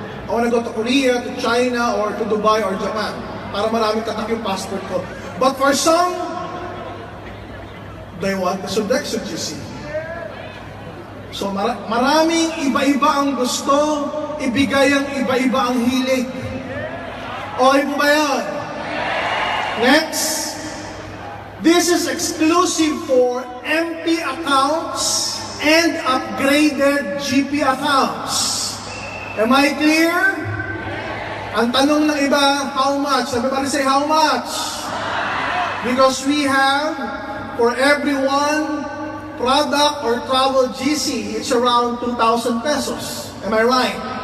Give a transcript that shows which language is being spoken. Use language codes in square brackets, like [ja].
[en] I wanna go to Korea, to China, or to Dubai, or Japan. [tl] Para maraming tatak yung passport ko. [en] But for some, they want the Sodexo GC. [tl] So maraming iba-iba ang gusto, ibigay ang iba-iba ang hilig. Okay po ba yan? [en] Next. This is exclusive for MP accounts and upgraded GP accounts. Am I clear? [tl] Ang tanong ng iba, [en] how much? Everybody say how much? Because we have, for everyone, product or travel GC, it's around 2,000 pesos. Am I right?